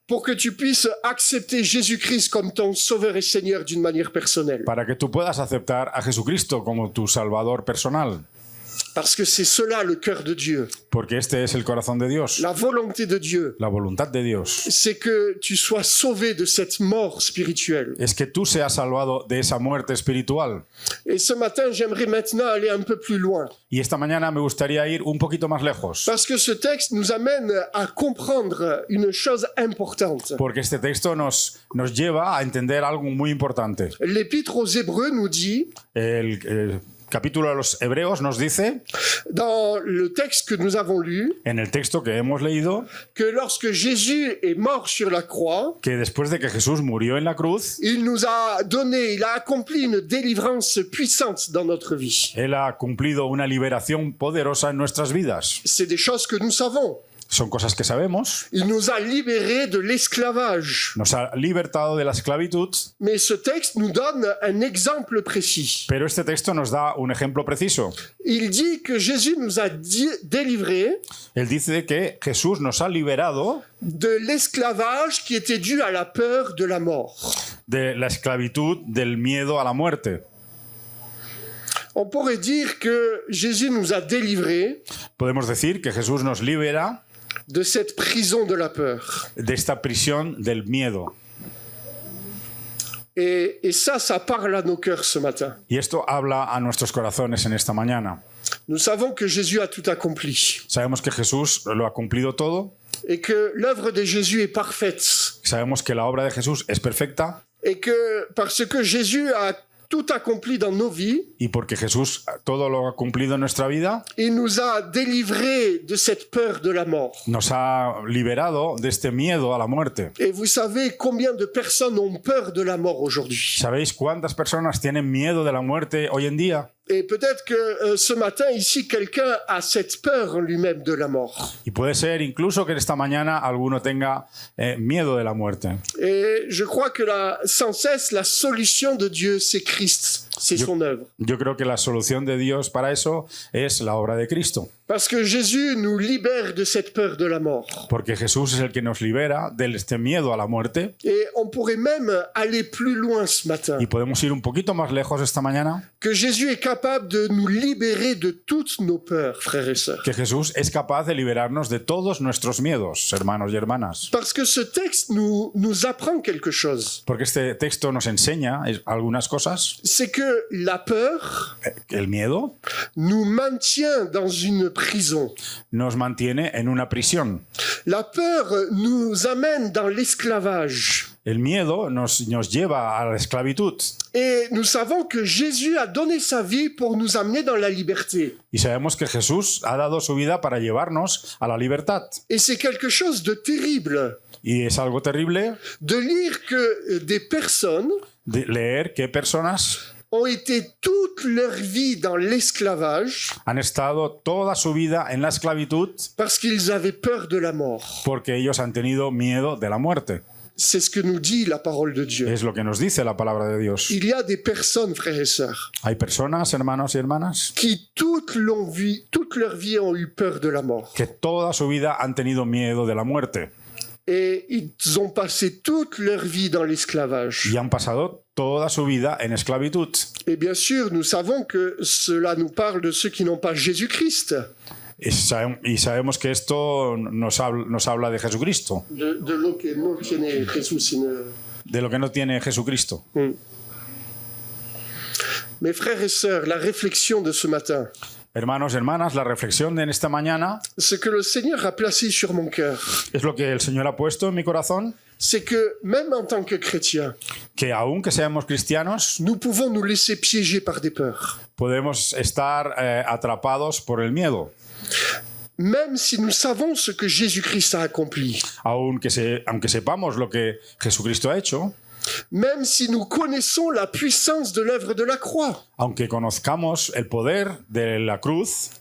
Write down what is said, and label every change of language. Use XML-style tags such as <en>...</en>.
<fr>pour que tu puisses accepter Jésus-Christ comme ton Sauveur et Seigneur d'une manière personnelle.</fr> <es>para que tú puedas aceptar a Jesucristo como tu Salvador personal.</es> <fr>Parce que c'est cela le cœur de Dieu.</fr> <es>Porque este es el corazón de Dios,</es> <fr>La volonté de Dieu,</fr> <es>la voluntad de Dios.</es> <fr>c'est que tu sois sauvé de cette mort spirituelle.</fr> <es>Es que tú seas salvado de esa muerte espiritual.</es> <fr>Et ce matin, j'aimerais maintenant aller un peu plus loin.</fr> <es>Y esta mañana me gustaría ir un poquito más lejos,</es> <fr>Parce que ce texte nous amène à comprendre une chose importante.</fr> <es>porque este texto nos lleva a entender algo muy importante.</es> <fr>L'Épître aux Hébreux nous dit,</fr> <es>El capítulo de los Hebreos nos dice,</es> <fr>dans le texte que nous avons lu,</fr> <es>en el texto que hemos leído,</es> <fr>que lorsque Jésus est mort sur la croix,</fr> <es>que después de que Jesús murió en la cruz,</es> <fr>il nous a donné, il a accompli une délivrance puissante dans notre vie.</fr> <es>Él ha cumplido una liberación poderosa en nuestras vidas.</es> <fr>C'est des choses que nous savons.</fr> <es>Son cosas que sabemos.</es> <fr>Il nous a libérés de l'esclavage.</fr> <es>Nos ha libertado de la esclavitud,</es> <fr>Mais ce texte nous donne un exemple précis.</fr> <es>pero este texto nos da un ejemplo preciso.</es> <fr>Il dit que Jésus nous a délivrés</fr> <es>Él dice que Jesús nos ha liberado</es> <fr>de l'esclavage qui était dû à la peur de la mort.</fr> <es>de la esclavitud, del miedo a la muerte.</es> <fr>On pourrait dire que Jésus nous a délivrés</fr> <es>Podemos decir que Jesús nos libera</es> <fr>de cette prison de la peur.</fr> <es>de esta prisión del miedo.</es> <fr>Et ça parle à nos cœurs ce matin.</fr> <es>Y esto habla a nuestros corazones en esta mañana.</es> <fr>Nous savons que Jésus a tout accompli</fr> <es>Sabemos que Jesús lo ha cumplido todo.</es> <fr>et que l'œuvre de Jésus est parfaite</fr> <es>Sabemos que la obra de Jesús es perfecta.</es> <fr>et que parce que Jésus a tout accompli dans nos vies,</fr> <es>Y porque Jesús todo lo ha cumplido en nuestra vida,</es> <fr>il nous a délivrés de cette peur de la mort.</fr> <es>nos ha liberado de este miedo a la muerte.</es> <fr>Et vous savez combien de personnes ont peur de la mort aujourd'hui.</fr> <es>¿Sabéis cuántas personas tienen miedo de la muerte hoy en día?</es> <fr>Et peut-être que ce matin, ici, quelqu'un a cette peur en lui-même de la mort.</fr> <es>Y puede ser incluso que esta mañana alguno tenga miedo de la muerte.</es> <fr>Et je crois que sans cesse, la solution de Dieu, c'est Christ, c'est son œuvre.</fr> <es>Yo creo que la solución de Dios para eso es la obra de Cristo.</es> <fr>Parce que Jésus nous libère de cette peur de la mort.</fr> <es>Porque Jesús es el que nos libera de este miedo a la muerte.</es> <fr>Et on pourrait même aller plus loin ce matin.</fr> <es>Y podemos ir un poquito más lejos esta mañana.</es> <fr>Que Jésus est capable de nous libérer de toutes nos peurs, frères et sœurs.</fr> <es>Que Jesús es capaz de liberarnos de todos nuestros miedos, hermanos y hermanas.</es> <fr>Parce que ce texte nous apprend quelque chose.</fr> <es>Porque este texto nos enseña algunas cosas.</es> <fr>C'est que la peur</fr> <es>El miedo</es> <fr>nous maintient dans une prison.</fr> <es>nos mantiene en una prisión.</es> <fr>La peur nous amène dans l'esclavage.</fr> <es>El miedo nos lleva a la esclavitud.</es> <fr>Et nous savons que Jésus a donné sa vie pour nous amener dans la liberté.</fr> <es>Y sabemos que Jesús ha dado su vida para llevarnos a la libertad.</es> <fr>Et c'est quelque chose de terrible</fr> <es>Y es algo terrible</es> <fr>de lire que des personnes</fr> <es>de leer que personas</es> <fr>ont été toute leur vie dans l'esclavage</fr> <es>han estado toda su vida en la esclavitud</es> <fr>parce qu'ils avaient peur de la mort.</fr> <es>porque ellos han tenido miedo de la muerte.</es> <fr>C'est ce que nous dit la parole de Dieu.</fr> <es>Es lo que nos dice la palabra de Dios.</es> <fr>Il y a des personnes, frères et sœurs,</fr> <es>Hay personas, hermanos y hermanas,</es> <fr>qui toute leur vie ont eu peur de la mort.</fr> <es>que toda su vida han tenido miedo de la muerte</es> <fr>Et ils ont passé toute leur vie dans l'esclavage.</fr> <es>y han pasado toda su vida en esclavitud.</es> <fr>Et bien sûr, nous savons que cela nous parle de ceux qui n'ont pas Jésus-Christ,</fr> <es>Y sabemos que esto nos habla de Jesucristo, de lo que no tiene Jesús. de lo que no tiene Jesucristo.</es> <fr>Mes frères et sœurs, la réflexion de ce matin,</fr> <es>Hermanos y hermanas, la reflexión de esta mañana</es> <fr>ce que le Seigneur a placé sur mon cœur,</fr> <es>es lo que el Señor ha puesto en mi corazón,</es> <fr>c'est que même en tant que chrétiens,</fr> <es>que aunque seamos cristianos,</es> <fr>nous pouvons nous laisser piéger par des peurs.</fr> <es>podemos estar atrapados por el miedo.</es> <fr>Même si nous savons ce que Jésus-Christ a accompli,</fr> <es>Aunque sepamos lo que Jesucristo ha hecho,</es> <fr>même si nous connaissons la puissance de l'œuvre de la croix,</fr> <es>aunque conozcamos el poder de la cruz,</es>